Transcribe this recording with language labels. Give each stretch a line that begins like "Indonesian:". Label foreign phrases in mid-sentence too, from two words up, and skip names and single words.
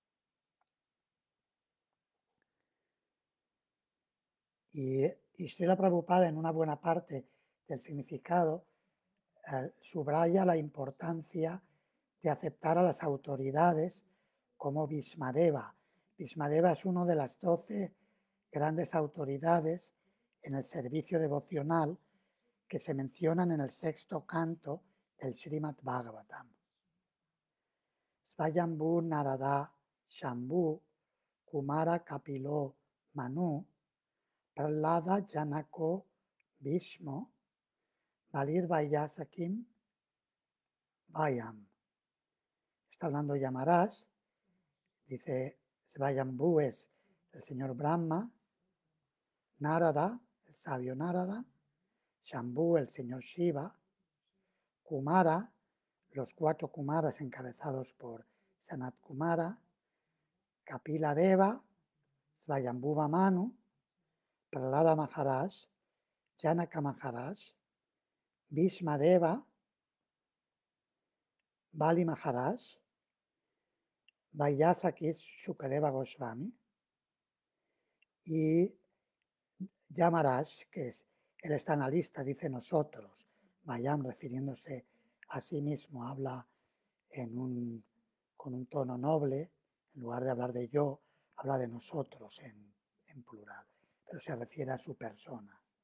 Spanish: Y Srila Prabhupada, en una buena parte del significado, subraya la importancia de aceptar a las autoridades como Bhismadeva. Bhismadeva es uno de las 12 grandes autoridades en el servicio devocional que se mencionan en el sexto canto del Srimad Bhagavatam.
Sanskrit: स्वयम्भू नारद शम्भु कुमार कपिलो मनु प्रह्लाद जनको भीष्मो बलिर् वयासकिम् वयम्.
Spanish: Está hablando Yamaraj, dice Svayambhu es el señor Brahma, Narada, el sabio Narada, Shambhu, el señor Shiva, Kumara, los 4 Kumaras encabezados por Sanat Kumara, Kapila Deva, Svayambhuva Manu, Prahlada Maharaj, Janaka Maharaj, Bhishma Deva, Bali Maharaj, Vaiyasaki Shukadeva Goswami y Yamaraj, que es, él está en la lista, dice nosotros. Vayam, refiriéndose a sí mismo, habla con un tono noble, en lugar de hablar de yo, habla de nosotros en plural, pero se refiere a su persona.